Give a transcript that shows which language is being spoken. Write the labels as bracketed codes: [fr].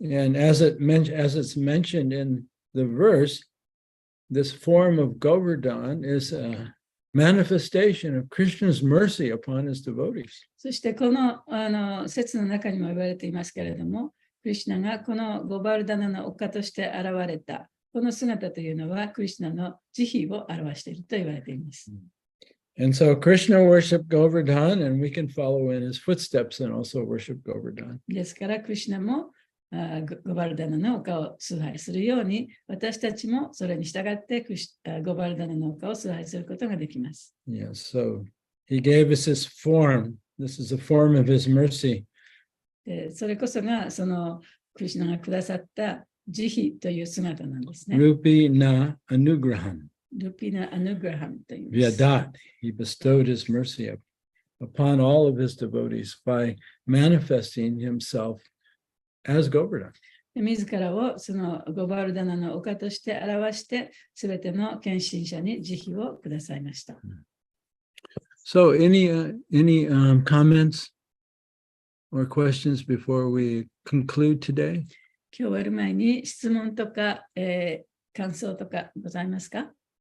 [en] And as it's mentioned in the verse, this form of Govardhan is a manifestation of Krishna's mercy upon his devotees. [ja] そしてこの説の中にも言われていますけれども、クリシュナがこのゴバルダナの丘として現れた。この姿というのは、クリシュナの慈悲を表していると言われています。 [en] And so Krishna worshiped Govardhan, and we can follow in his footsteps and also worship Govardhan. [ja] ですから、クリシュナもゴバルダナの丘を崇拝するように、私たちもそれに従ってゴバルダナの丘を崇拝することができます。 [en] Yes, so he gave us his form. This is a form of his mercy. [ja] それこそが、クリシュナがくださった慈悲という姿なんですね。 [sa] Rupi na anugraham. [ja] ルピナ・アヌグラハムというんです。 [sa] Vyadat. [en] He bestowed his mercy upon all of his devotees by manifesting himself as Govardhan. [ja] 自らをそのゴバルダナの丘として表して、すべての献身者に慈悲をくださいました。 [en] So any comments or questions before we conclude today? [ja] 今日終わる前に質問とか、感想とかございますか